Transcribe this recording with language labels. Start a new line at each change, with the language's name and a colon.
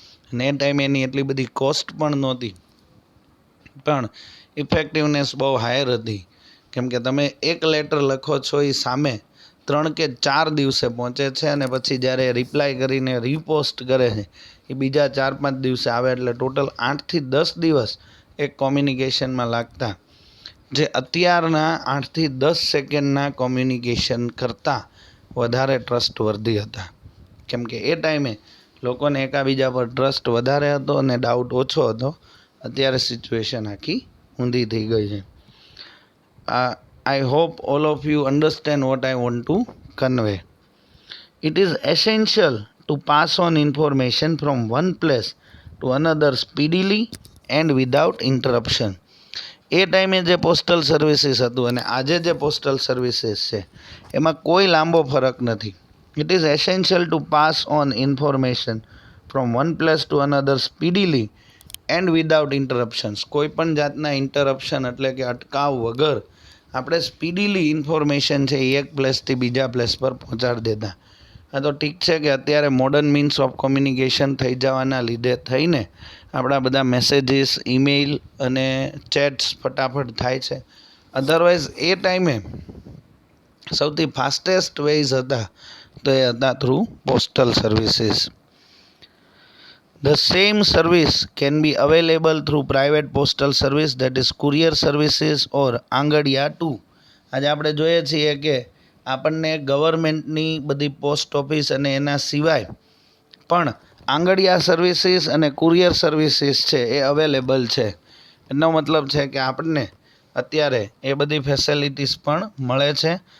Gujarati: અને એ ટાઈમે એની એટલી બધી કોસ્ટ પણ નહોતી, પણ ઇફેક્ટિવનેસ બહુ હાયર હતી, કેમ કે તમે એક લેટર લખો છો એ સામે 3 કે 4 દિવસે પહોંચે છે અને પછી જ્યારે રિપ્લાય કરીને રીપોસ્ટ કરે છે એ બીજા 4-5 દિવસે આવે, એટલે ટોટલ 8 થી 10 દિવસ એક કોમ્યુનિકેશનમાં લાગતા, જે અત્યારના 8 થી 10 સેકન્ડના કોમ્યુનિકેશન કરતાં વધારે ટ્રસ્ટવર્ધી હતા, કેમ કે એ ટાઈમે લોકોને એકાબીજા પર ટ્રસ્ટ વધારે હતો અને ડાઉટ ઓછો હતો. અત્યારે સિચ્યુએશન આખી ઊંધી થઈ ગઈ છે.
English: I hope all of you understand what I want to convey. It is essential to pass on information from one place to another speedily and without interruption.
Gujarati: એ ટાઈમે જે પોસ્ટલ સર્વિસીસ હતું અને આજે જે પોસ્ટલ સર્વિસીસ છે એમાં કોઈ લાંબો ફરક નથી.
English: It is essential to pass on information from one place to another speedily and without interruptions,
Gujarati: કોઈ પણ જાતના ઇન્ટરપ્શન એટલે કે અટકાવ વગર આપણે સ્પીડીલી ઇન્ફોર્મેશન છે એ એક પ્લેસથી બીજા પ્લેસ પર પહોંચાડી દેતા. હા, તો ઠીક છે કે અત્યારે મોડર્ન મીન્સ ઓફ કોમ્યુનિકેશન થઈ જવાના લીધે થઈને આપણા બધા મેસેજીસ, ઈમેઇલ અને ચેટ્સ ફટાફટ થાય છે. અધરવાઇઝ એ ટાઈમે સૌથી ફાસ્ટેસ્ટ વેઝ હતા તો એ હતા through postal services.
English: The same service can be available through private postal service, that is courier services or angadia too.
Gujarati: આજે આપણે જોઈએ છીએ કે આપણને ગવર્મેન્ટની બધી પોસ્ટ ઓફિસ અને એના સિવાય પણ આંગડિયા સર્વિસીસ અને કુરિયર સર્વિસીસ છે એ અવેલેબલ છે. એનો મતલબ છે કે આપણને અત્યારે એ બધી ફેસિલિટીઝ પણ મળે છે.